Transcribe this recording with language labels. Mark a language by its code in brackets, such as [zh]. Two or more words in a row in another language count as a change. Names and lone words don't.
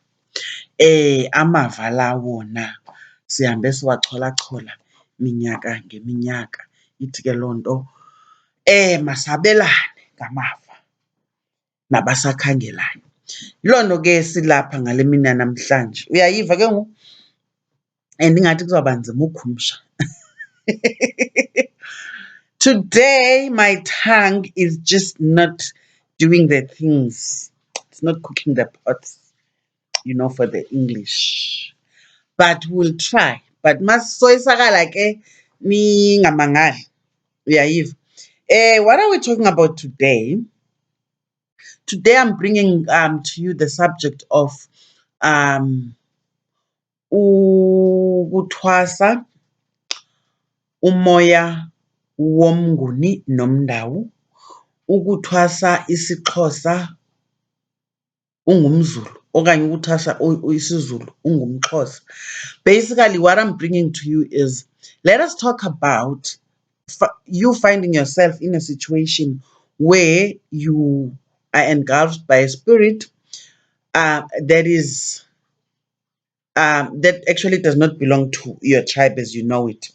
[xh] Amava la wona sihambe siwacholachola minyaka ngeminyaka, ithi ke loo nto masabelane ngamava nabasakhangelayo. Yiloo nto ke silapha ngale mina namhlanje. Uyayiva ke ngoku? Ndingathi kuzawuba nzima ukhumsha. [en] Today, my tongue is just not doing the things. It's not cooking the pots, for the English. But we'll try. But [xh] masoyisakala ke ningamangali. Uyayiva? [en] What are we talking about today? Today, I'm bringing to you the subject of [xh] ukuthwasa, umoya womnguni nomndawu, ukuthwasa isiXhosa ungumZulu, okanye ukuthwasa isiZulu ungumXhosa. [en] Basically, what I'm bringing to you is, let us talk about you finding yourself in a situation where you are engulfed by a spirit that is that actually does not belong to your tribe as you know it.